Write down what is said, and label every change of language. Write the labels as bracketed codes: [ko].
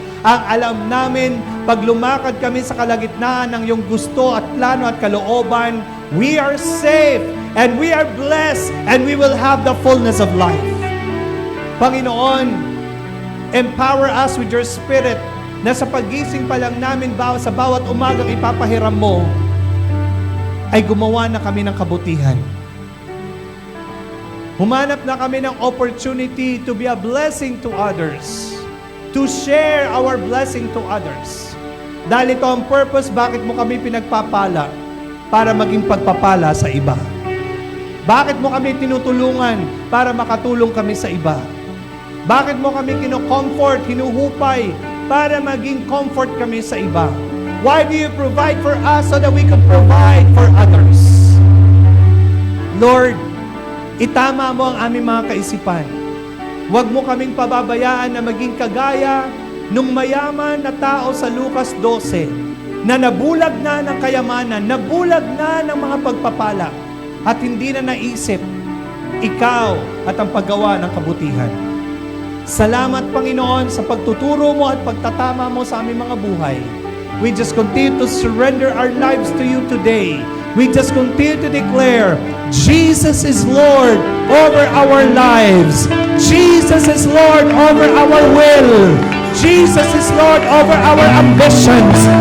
[tl] Ang alam namin, pag lumakad kami sa kalagitnaan ng iyong gusto at plano at kalooban, [en] we are safe and we are blessed and we will have the fullness of life. [tl] Panginoon, [en] empower us with your Spirit [tl] na sa pagising pa lang namin sa bawat umagang ipapahiram mo, ay gumawa na kami ng kabutihan. Humanap na kami ng [en] opportunity to be a blessing to others, to share our blessing to others. [tl] Dahil ito ang purpose bakit mo kami pinagpapala, para maging pagpapala sa iba. Bakit mo kami tinutulungan para makatulong kami sa iba? Bakit mo kami kino-comfort, hinuhupay para maging comfort kami sa iba? [en] Why do you provide for us so that we could provide for others? [tl] Lord, itama mo ang aming mga kaisipan. Huwag mo kaming pababayaan na maging kagaya nung mayaman na tao sa Lucas 12 na nabulag na ng kayamanan, nabulag na ng mga pagpapala at hindi na naisip ikaw at ang paggawa ng kabutihan. Salamat, Panginoon, sa pagtuturo mo at pagtatama mo sa aming mga buhay. [en] We just continue to surrender our lives to you today. We just continue to declare, Jesus is Lord over our lives. Jesus is Lord over our will. Jesus is Lord over our ambitions.